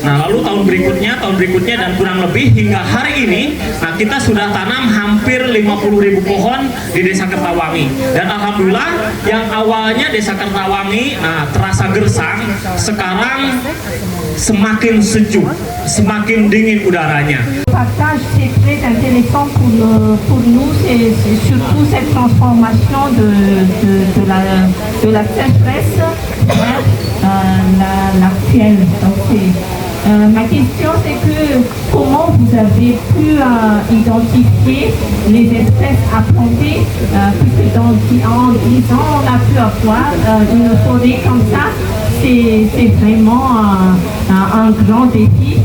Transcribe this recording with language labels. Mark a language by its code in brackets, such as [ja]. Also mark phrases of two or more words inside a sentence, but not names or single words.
[id] Nah, lalu tahun berikutnya dan kurang lebih hingga hari ini, nah kita sudah tanam hampir 50.000 pohon di Desa Kertawangi. Dan alhamdulillah yang awalnya Desa Kertawangi terasa gersang, sekarang semakin sejuk, semakin dingin udaranya. [fr] Partage, c'est très intéressant pour nous, c'est surtout cette transformation de la sécheresse vers l'actuelle. Ma question c'est que comment vous avez pu identifier les espèces à planter, puisque en 10 ans on a pu avoir une forêt comme ça, c'est vraiment un grand défi.